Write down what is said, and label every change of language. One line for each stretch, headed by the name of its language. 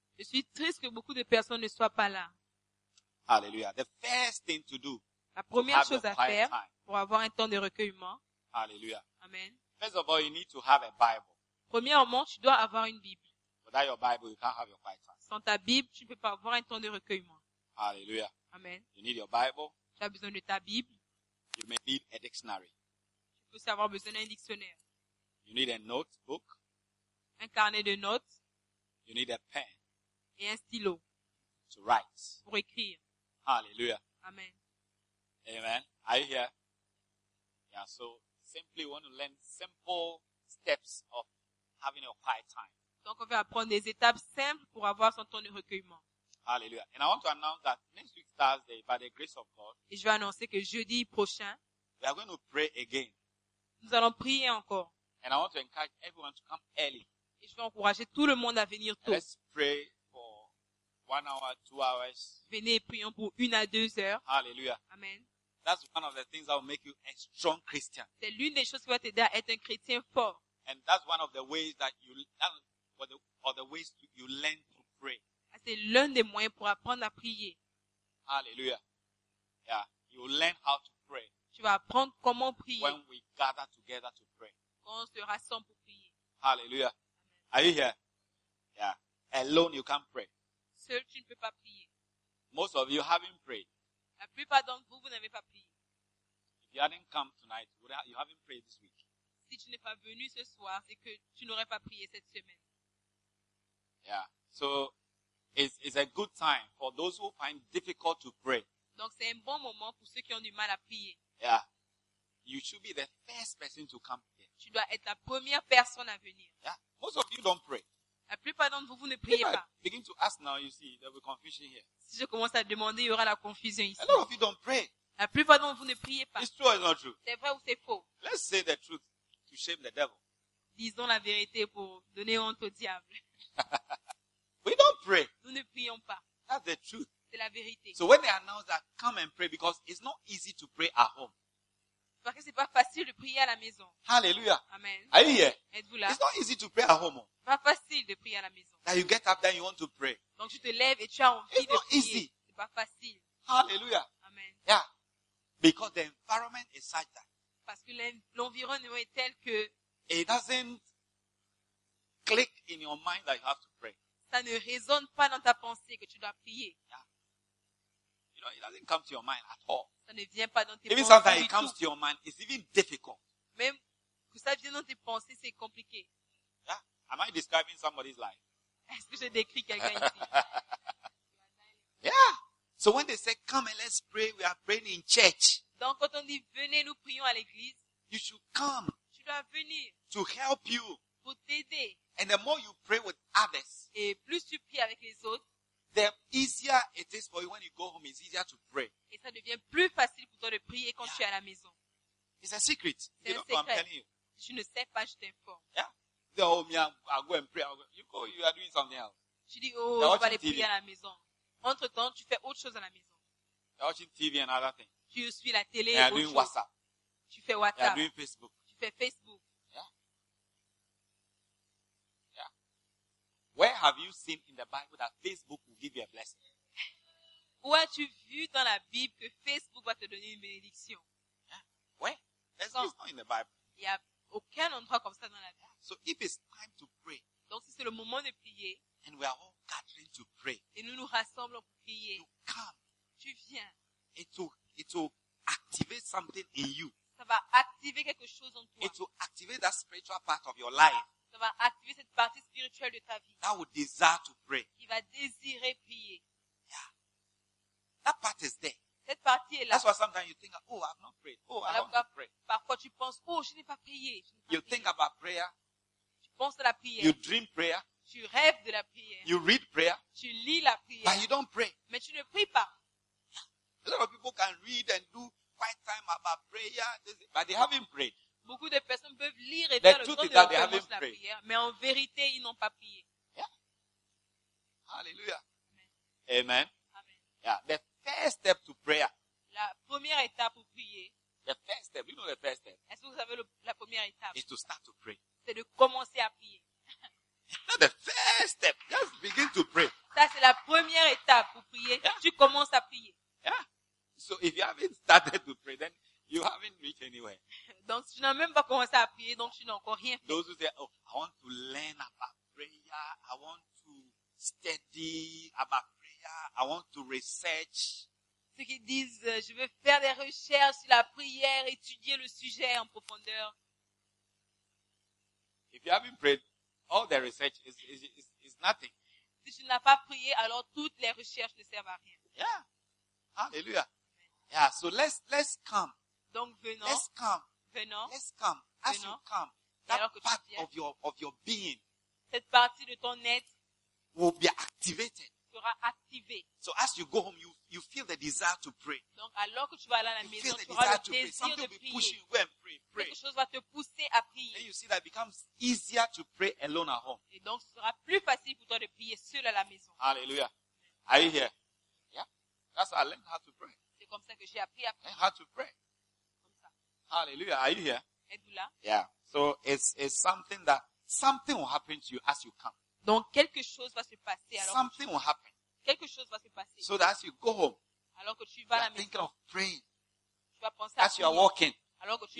French: Je suis triste que beaucoup de personnes ne soient pas là.
English: Hallelujah. The first thing to do.
French: La première chose à faire pour avoir un temps de recueillement.
English: Hallelujah. Amen. First of all, you need to have a Bible.
French: Premièrement, tu dois avoir une Bible.
English: Without your Bible, you can't have your quiet time.
French: Sans ta Bible, tu ne peux pas avoir un temps de recueillement. Alléluia. Amen.
English: You need your Bible.
French: Tu as besoin de ta Bible.
English: You may need a dictionary.
French: Tu peux aussi avoir besoin d'un dictionnaire.
English: You need a notebook.
French: Un carnet de notes.
English: You need a pen.
French: Et un stylo.
English: To write.
French: Pour écrire. Alléluia. Amen.
English: Amen. Are you here? Yeah, so simply want to learn simple steps of having a quiet time.
French: Donc, on va apprendre des étapes simples pour avoir son temps de recueillement. Alléluia.
English: And I want to announce that next week, Thursday, by the grace of God,
French: et je vais annoncer que jeudi prochain,
English: we are going to pray again.
French: Nous allons prier encore.
English: And I want to encourage everyone to come early.
French: Et je vais encourager tout le monde à venir tôt.
English: Let's pray for 1 hour, 2 hours.
French: Venez et prions pour 1 à 2 heures. Alléluia. Amen.
English: That's one of the things that will make you a strong Christian.
French: C'est l'une des choses qui va t'aider à être un chrétien fort.
English: And that's one of the ways that you... Or the ways you learn to pray.
French: C'est l'un des moyens pour apprendre à prier.
English: Hallelujah. Yeah, you learn how to pray.
French: Tu vas apprendre comment prier.
English: When we gather together to pray.
French: Quand on se rassemble pour prier.
English: Hallelujah. Amen. Are you here? Yeah. Alone you can't pray.
French: Seul tu ne peux pas prier.
English: Most of you haven't prayed.
French: La plupart d'entre vous n'avez pas prié.
English: If you hadn't come tonight, you haven't prayed this week.
French: Si tu n'es pas venu ce soir, c'est que tu n'aurais pas prié cette semaine.
English: Yeah, so it's a good time for those who find difficult to pray.
French: Donc c'est un bon moment pour ceux qui ont du mal à prier.
English: Yeah, you should be the first person to come here.
French: Tu dois être la première personne à venir.
English: Yeah, most of you don't pray.
French: La plupart d'entre vous ne priez pas.
English: Begin to ask now, you see, there will be confusion here.
French: Si je commence à demander, il y aura la confusion ici.
English: A lot of you don't pray.
French: La plupart d'entre vous ne priez pas.
English: It's true or it's not true?
French: C'est vrai ou c'est faux?
English: Let's say the truth to shame the devil.
French: Disons la vérité pour donner honte au diable.
English: We don't pray.
French: Nous ne prions pas.
English: That's the truth.
French: C'est la vérité.
English: So when they announce that, come and pray because it's not easy to pray at home.
French: Parce que c'est pas facile de prier à la maison.
English: Hallelujah. Amen. Are you here?
French: Êtes-vous là?
English: It's not easy to pray at home.
French: Pas facile de prier à la maison.
English: Now you get up, then you want to pray.
French: Donc tu te lèves et tu as envie de prier. C'est pas facile.
English: Hallelujah. Amen. Yeah. Because the environment is such that.
French: Parce que l'environnement est tel que.
English: It doesn't click in your mind that you have to pray.
French: Ça ne résonne pas dans ta pensée que tu dois prier.
English: Yeah. You know, it doesn't come to your mind at all.
French: Ça ne vient pas dans tes
English: even
French: pensées.
English: Even sometimes it comes
French: tout.
English: To your mind, it's even difficult.
French: Même que ça vient dans tes pensées, c'est compliqué.
English: Yeah. Am I describing somebody's life?
French: Est-ce que je décris quelqu'un ici?
English: Yeah. So when they say, come and let's pray, we are praying in church.
French: Donc quand on dit, venez, nous prions à l'église.
English: You should come.
French: Tu dois venir.
English: To help you.
French: Pour t'aider.
English: And the more you pray with others.
French: Et plus tu pries avec les autres.
English: The easier it is for you when you go home. It's easier to pray.
French: Et ça devient plus facile pour toi de prier quand yeah. tu es à la maison.
English: It's a secret.
French: C'est
English: you
French: un secret.
English: I'm telling you.
French: Je ne sais pas, je t'informe.
English: Yeah. Oh, me, I'll go and pray. You go, you are doing something else.
French: Je dis,
English: oh, you're
French: je vais aller prier à la maison. Entre temps, tu fais autre chose à la maison.
English: You're watching TV and other things.
French: Tu suis la télé.
English: You're doing
French: chose.
English: WhatsApp.
French: Tu fais WhatsApp.
English: You're doing Facebook.
French: Tu fais Facebook.
English: Yeah. Yeah. Where have you seen in the Bible that Facebook will give you a blessing?
French: Où as-tu vu dans la Bible que Facebook va te donner une bénédiction?
English: Yeah. Where? There's so, not in the Bible.
French: Il n'y a aucun endroit comme ça dans la Bible.
English: So if it's time to pray,
French: donc si c'est le moment de prier,
English: and we are all gathering to pray,
French: et nous nous rassemblons pour prier,
English: you come,
French: tu viens,
English: it will activate something in you.
French: Ça va activer quelque chose en toi.
English: It will activate that spiritual part of your life.
French: Ça va activer cette partie spirituelle de ta vie.
English: That will desire to pray.
French: Qui va désirer prier.
English: Yeah, that part is there.
French: Cette partie est là.
English: That's why sometimes you think, oh, I've not prayed. Oh, I have not prayed.
French: Parfois tu penses, oh, je n'ai pas prié.
English: You think about prayer.
French: Pense à la prière.
English: You dream prayer.
French: Tu rêves de la prière.
English: You read prayer.
French: Tu lis la prière.
English: But you don't pray.
French: Mais tu ne pries pas.
English: A lot of people can read and do quite time about prayer, but they haven't prayed.
French: Beaucoup de personnes peuvent lire et faire le temps de la prière, mais en vérité, ils n'ont pas prié.
English: Yeah. Hallelujah. Amen. Amen. Amen. Yeah. The first step to prayer.
French: La première étape pour prier.
English: The first step. You know the first step.
French: Est-ce que vous savez la première étape?
English: Is to start to pray.
French: C'est de commencer à prier.
English: That's the first step. Just begin to pray.
French: Ça, c'est la première étape pour prier. Yeah. Tu commences à prier.
English: Yeah. So if you haven't started to pray, then you haven't reached anywhere.
French: Donc, tu n'as même pas commencé à prier, donc tu n'as encore rien fait.
English: Those who say, oh, I want to learn about prayer. I want to study about prayer. I want to research.
French: Ceux qui disent, je veux faire des recherches sur la prière, étudier le sujet en profondeur.
English: If you haven't prayed, all the research is nothing.
French: Si tu n'as pas prié, alors toutes les recherches ne servent à rien.
English: Yeah. Hallelujah. Amen. Yeah. So let's come.
French: Donc venons.
English: Let's come.
French: Venons.
English: Let's come. As
French: venons.
English: You come, that part of your being.
French: Cette partie de ton être.
English: Will be activated.
French: Sera activée.
English: So as you go home, you feel the desire to pray.
French: Donc alors que tu vas aller à la
English: you
French: maison,
English: feel
French: tu
English: the
French: auras
English: desire to pray. Something
French: de
English: will be
French: prier.
English: Pushing you. Go and pray.
French: Quelque chose va te pousser à prier.
English: Then you see that it becomes easier to pray alone at home.
French: Et donc, ce sera plus facile pour toi de prier seul à la maison.
English: Alléluia. Are you here? Yeah. That's how I learned how to pray.
French: C'est comme ça que j'ai appris à prier.
English: Learn how to pray.
French: Comme ça.
English: Alléluia. Are you here?
French: Êtes-vous là?
English: Yeah. So it's something that something will happen to you as you come.
French: Donc quelque chose va se passer alors.
English: Something will happen.
French: Quelque chose va se passer.
English: So that as you go home.
French: Alors que tu vas à la maison.
English: Thinking of praying.
French: Tu vas penser à prier.
English: As you are walking.
French: Alors que tu